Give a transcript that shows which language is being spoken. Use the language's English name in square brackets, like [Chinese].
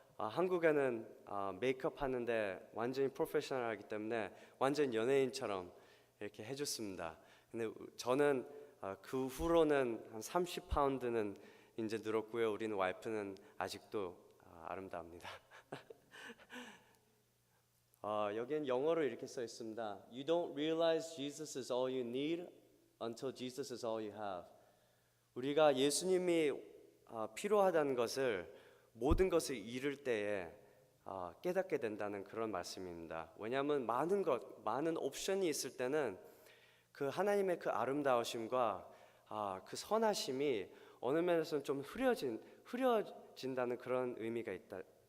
[Korean] 한국에는 메이크업 하는데 완전히 프로페셔널하기 때문에 완전 연예인처럼 이렇게 해줬습니다. 근데 저는 그 후로는 한 30파운드는 이제 늘었고요. 우리는 와이프는 아직도 아름답니다. 여기엔 영어로 이렇게 써 있습니다. [English] You don't realize Jesus is all you need until Jesus is all you have. [Korean] 우리가 예수님이 필요하다는 것을 모든 것을 잃을 때에 깨닫게 된다는 그런 말씀입니다. 왜냐하면 많은 옵션이 있을 때는 그 하나님의 그 아름다우심과 그 선하심이 어느 면에서는 좀 흐려진다는 그런 의미가 있다.